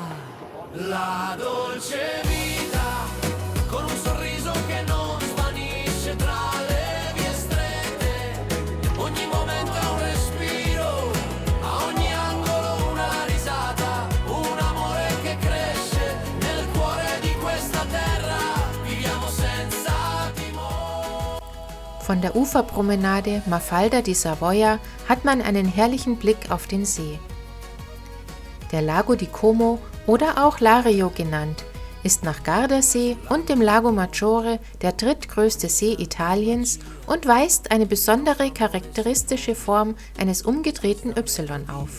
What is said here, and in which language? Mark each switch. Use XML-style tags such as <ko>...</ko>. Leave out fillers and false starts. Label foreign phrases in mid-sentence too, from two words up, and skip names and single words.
<it>La dolce vita con un sorriso che non svanisce tra le vie strette. Ogni momento è un respiro, a ogni angolo una risata, un amore che cresce nel cuore di questa terra. Viviamo senza timore.</it> <de>Von der Uferpromenade Mafalda di Savoia hat man einen herrlichen Blick auf den See. Der Lago di Como oder auch Lario genannt, ist nach Gardasee und dem Lago Maggiore der drittgrößte See Italiens und weist eine besondere charakteristische Form eines umgedrehten Y auf.</de>